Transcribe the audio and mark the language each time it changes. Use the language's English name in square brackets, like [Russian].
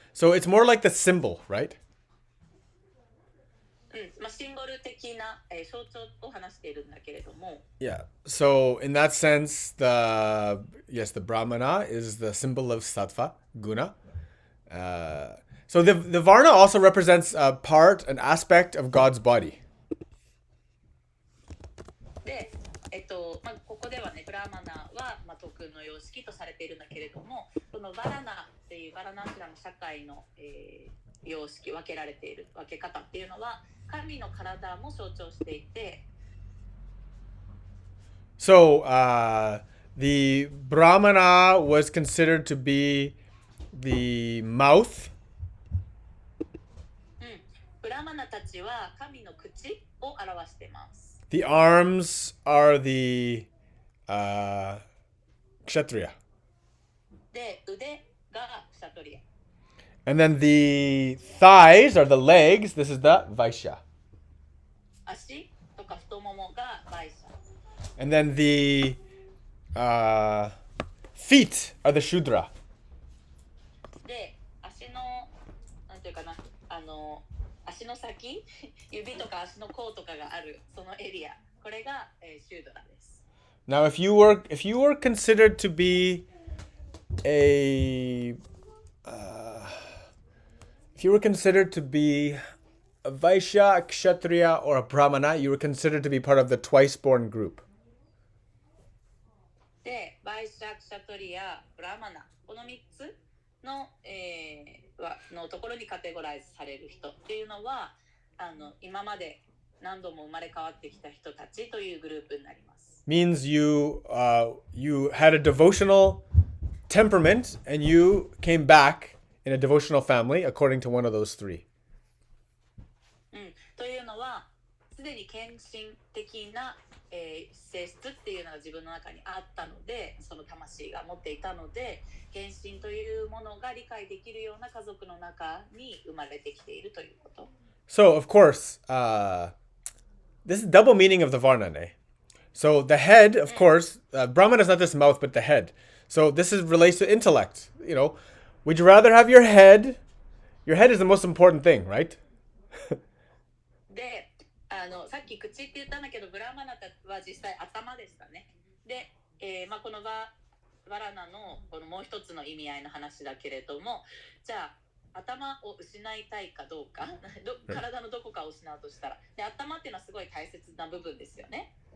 [English] So it's more like the symbol, right? [Japanese] シンボル的な、象徴を話しているんだけれども。 [English] Yeah. So in that sense, the Brahmana is the symbol of sattva, guna. So the varna also represents a part, an aspect of God's body. [Japanese] で、ここではね、ブラーマナは、特の様式とされているんだけれども、このバラナっていうバラナアシュラの社会の、様式、分けられている分け方っていうのは、神の体も象徴していて。 [English] So the Brahmana was considered to be the mouth. [Japanese] ブラーマナたちは神の口を表しています。 [English] The arms are the kshatriya. [Japanese] で、腕がクシャトリア。 [English] And then the thighs are the legs. This is the Vaishya. [Japanese] 足とか太ももがバイシャ。 [English] And then the feet are the Shudra. [Japanese] で、足の、なんていうかな、足の先、指とか足の甲とかがあるそのエリア、これが、シュードラです。 [English] Now, if you were considered to be a Vaishya, a Kshatriya, or a Brahmana, you were considered to be part of the twice-born group. [Japanese] で、バイシャクシャトリア、ブラマナ、この3つの、のところにカテゴライズされる人っていうのは、今まで何度も生まれ変わってきた人たちというグループになります。 [English] Means you had a devotional temperament and you came back in a devotional family according to one of those three. [Japanese] というのは、すでに献身的な、性質っていうのが自分の中にあったので、その魂が持っていたので、献身というものが理解できるような家族の中に生まれてきているということ。 [English] So, of course, this is double meaning of the Varna. So the head, of course, Brahman is not just mouth, but the head. So this is relates to intellect. You know, would you rather have your head? Your head is the most important thing, right? [Japanese] で、さっき口って言ったんだけど、ブラマナは実際頭でしたね。で、このバラナのこのもう一つの意味合いの話だけれども、じゃあ頭を失いたいかどうか、体のどこかを失うとしたら、で頭っていうのはすごい大切な部分ですよね。